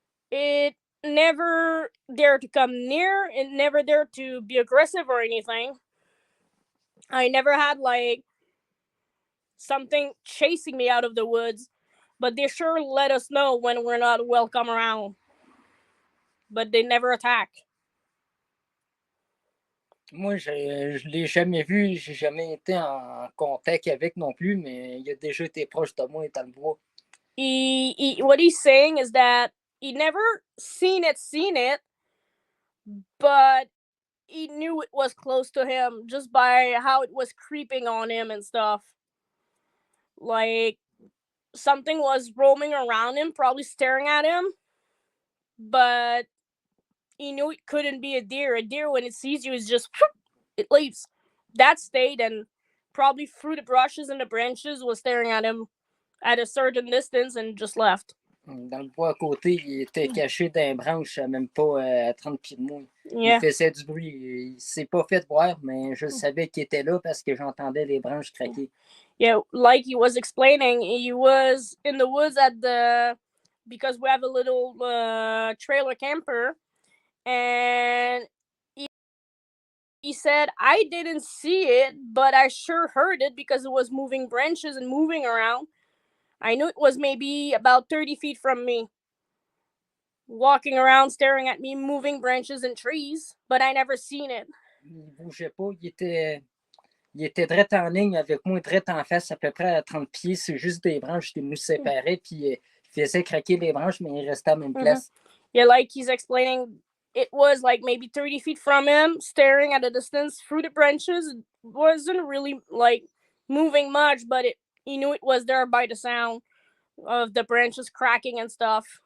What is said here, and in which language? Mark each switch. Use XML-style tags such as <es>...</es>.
<en>It never dared to come near. It never dared to be aggressive or anything. I never had like something chasing me out of the woods, but they sure let us know when we're not welcome around. But they never attack.</en> <fr>Moi, je ne l'ai jamais vu, j'ai jamais été en contact avec non plus, mais il a déjà été proche de moi dans le bois.</fr> <en>What he's saying is that he never seen it, but he knew it was close to him just by how it was creeping on him and stuff. Like something was roaming around him, probably staring at him, but he knew it couldn't be a deer. A deer, when it sees you, is just it leaves. That stayed and probably through the brushes and the branches was staring at him at a certain distance and just left.</en> <fr>Dans le bois à côté, il était caché dans les branches à même pas à 30 pieds de moi.</fr> <en>Yeah.</en> <fr>Il faisait du bruit. Il s'est pas fait voir, mais je savais qu'il était là parce que j'entendais les branches craquer.</fr> <en>Yeah, like he was explaining, he was in the woods because we have a little trailer camper, and he said, I didn't see it, but I sure heard it because it was moving branches and moving around. I knew it was maybe about 30 feet from me, walking around, staring at me, moving branches and trees, but I never seen it.</en> <fr>Il bougeait pas, il était Il était direct en ligne avec moi, direct en face, à peu près à 30 pieds. C'est juste des branches qui nous séparaient. Puis il faisait craquer les branches, mais il restait à la même place.</fr> <en>Yeah, like he's explaining, it was like maybe 30 feet from him, staring at a distance through the branches. It wasn't really like moving much, but he knew it was there by the sound of the branches cracking and stuff.</en>